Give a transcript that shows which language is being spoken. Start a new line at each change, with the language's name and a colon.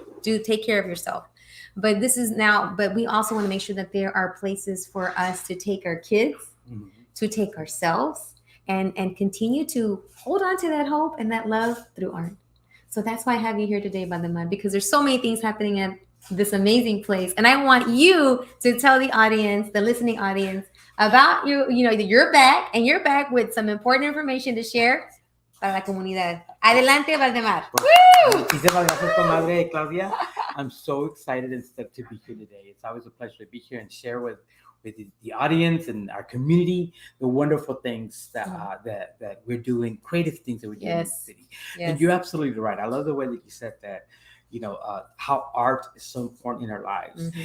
English: Do take care of yourself. But we also want to make sure that there are places for us to take our kids, to take ourselves, and continue to hold on to that hope and that love through art. So that's why I have you here today, Valdemar, because there's so many things happening at this amazing place. And I want you to tell the audience, the listening audience, about you're back, and you're back with some important information to share
Spanish: para la comunidad. Adelante, Valdemar. Muchísimas gracias, Comadre Claudia.
English: I'm so excited and stoked to be here today. It's always a pleasure to be here and share with the audience and our community the wonderful things that we're doing, creative things that we're doing in the city. Yes. And you're absolutely right. I love the way that you said that, how art is so important in our lives.